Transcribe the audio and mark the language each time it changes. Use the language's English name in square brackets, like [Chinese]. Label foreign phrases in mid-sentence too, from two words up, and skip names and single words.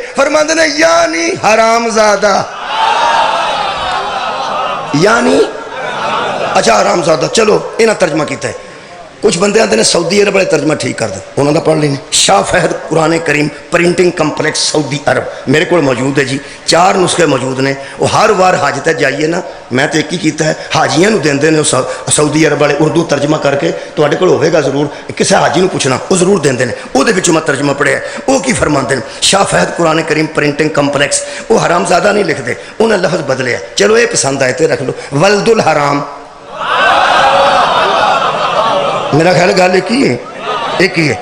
[Urdu] فرماتے ہیں یعنی حرام زادہ، یعنی اچھا حرام زادہ۔ [Punjabi] چلو انہاں ترجمہ کیتا ہے۔ [Urdu] کچھ بندے آتے ہیں سعودی عرب والے ترجمہ ٹھیک کر دیں، انہوں نے پڑھ لینے۔ شاہ فہد قرآن کریم پرنٹنگ کمپلیکس سعودی عرب میرے کو موجود ہے جی، 4 نسخے موجود نے۔ [Punjabi] وہ ہر بار حج تے جائیے نا، میں تو ایک ہی کیتا ہے، حاجیاں نو دیندے نے سعودی عرب والے اردو ترجمہ کر کے، تواڈے کول ہوے گا ضرور، کسی حاجی نو پوچھنا وہ ضرور دیندے نے۔ وہ دے وچوں میں ترجمہ پڑھیا، وہ کی فرماتے ہیں شاہ فہد قرآن کریم پرنٹنگ کمپلیکس، وہ حرام زادہ نہیں لکھ دے، انہیں لفظ بدلے۔ چلو یہ پسند آئے تے رکھ لو، [Arabic] ولد الحرام، [Punjabi] میرا خیال گل ایک ہی ہے۔